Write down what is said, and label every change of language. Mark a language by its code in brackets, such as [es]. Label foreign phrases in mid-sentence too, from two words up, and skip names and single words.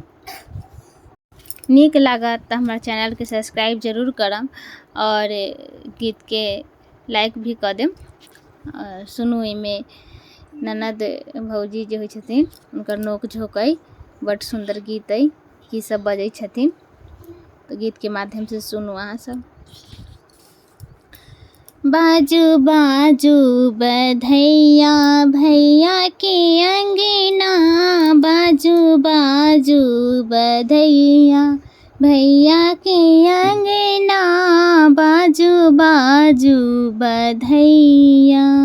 [mai] नीक लागत तऽ हमर चैनलके सब्सक्राइब जरूर करब और गीतके लाइक भी कऽ देब। और सुनू, एहिमे ननद भौजी जे होइ छथिन हुनकर नोक झोंक अइ, बड्ड सुंदर गीत अइ, की सब बजै छथिन, तो गीतके माध्यम से सुनू अहाँ सब। बाजू बाजू बधैया भैया के अंगना, बाजू बाजू बधैया भैया के अंगना, बाजू बाजू बधैया।